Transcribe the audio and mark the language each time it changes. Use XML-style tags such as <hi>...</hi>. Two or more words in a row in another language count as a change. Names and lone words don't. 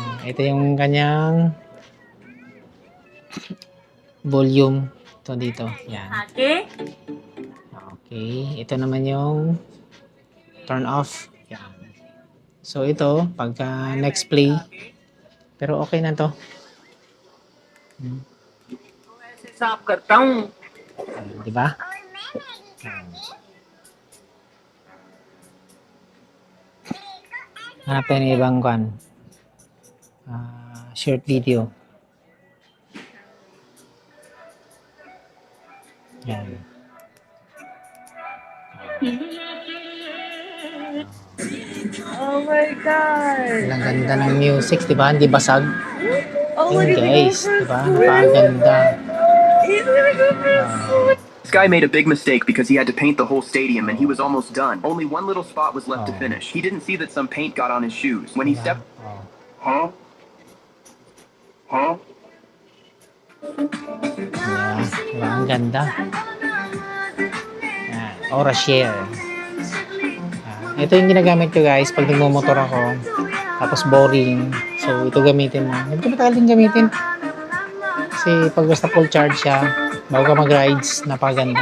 <tl>Ito yung kanyang volume. Ito dito. Yan. Okay. Ito naman yung</tl> <en>turn off.</en> <tl>Yan. So ito, pagka</tl> <en>next play.</en> <tl>Pero okay na to.</tl> <hi>साफ करता हूँ.</hi> <tl>Diba? Hanapin ng ibang short video. Yan.</tl> <en>Oh my God.</en> <tl>Ang ganda ng music, diba? Hindi basag. Oh, Yun guys, diba? Napakaganda.</tl> <en>He's gonna go for This guy made a big mistake because he had to paint the whole stadium and he was almost done. Only one little spot was left to finish. He didn't see that some paint got on his shoes. When he stepped... Huh? Yeah,</en> <tl>diba? Ang ganda. Yan. Aura Share. Ito yung ginagamit ko guys pag nagmumotor ako. Tapos boring. So ito gamitin mo. Hindi ko matagal din gamitin. Kasi pag basta</tl> <en>full charge</en> <tl>siya, bago ka mag-rides, napakaganda.</tl>